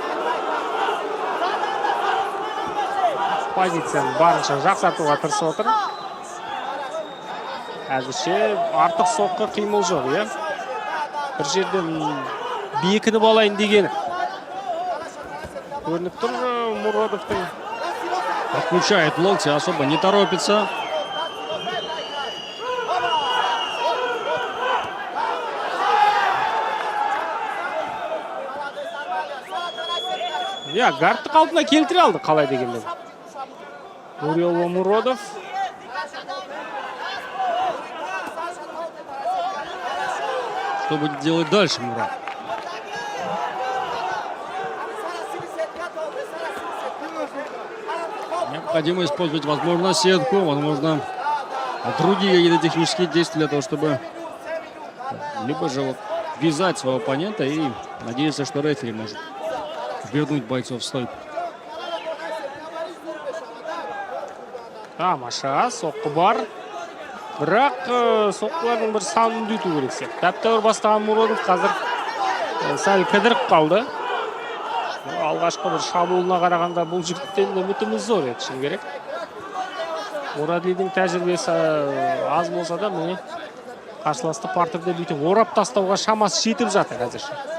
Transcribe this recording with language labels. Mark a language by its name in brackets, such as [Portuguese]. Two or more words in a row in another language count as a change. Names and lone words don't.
[Kazakh] Позицияны барынша жақсартуға тырысып отыр. Әзірше артық соққы қимыл жоқ, бір жерден бекініп алайын дегені. Көрініп тұр Мурадовтың. [Russian] Отключает локти, особо не торопится. [Kazakh] Гардты қалпына келтіре алды қалай дегенмен. Нуриалла Мурадов. [Russian] Что будет делать дальше Мурад? Необходимо использовать, возможно, сетку, возможно, другие какие-то технические действия для того, чтобы либо же вот вязать своего оппонента и надеяться, что рефери может вернуть бойцов в стойку. [Kazakh] Тамаша, соққы бар. Бірақ соққылардың бір санын үдету керек сияқты. Тәп-тәуір бастаған Мурадов қазір сәл кідіріп қалды. Алғашқы бір шабуылына қарағанда бұл жігіттен үмітіміз зор еді, шыны керек. Мурадлидің тәжірибесі аз болса да, міне қарсыласты партерде бүйтіп орап тастауға шамасы жетіп жатыр қазір.